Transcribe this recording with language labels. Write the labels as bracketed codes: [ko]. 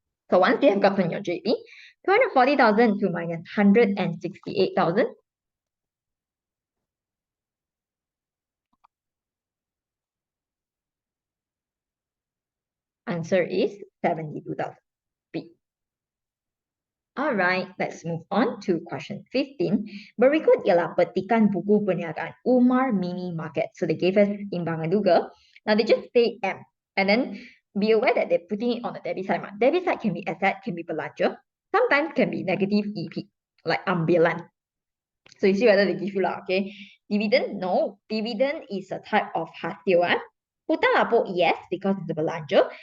[en] So once you have gotten your JB, 240,000 to minus 168,000. Answer is 72,000. B. Alright, let's move on to question 15. [ms] Berikut ialah petikan buku perniagaan Umar Mini Market. [en] So they gave us imbangan juga. Now they just say M. And then be aware that they're putting it on the debit side. Debit side can be asset, can be belanja. Sometimes can be negative EP, like ambilan. So you see whether they give you lah, okay? Dividend, no. Dividend is a type of hasil. Hutang lapor, yes, because it's a belanja.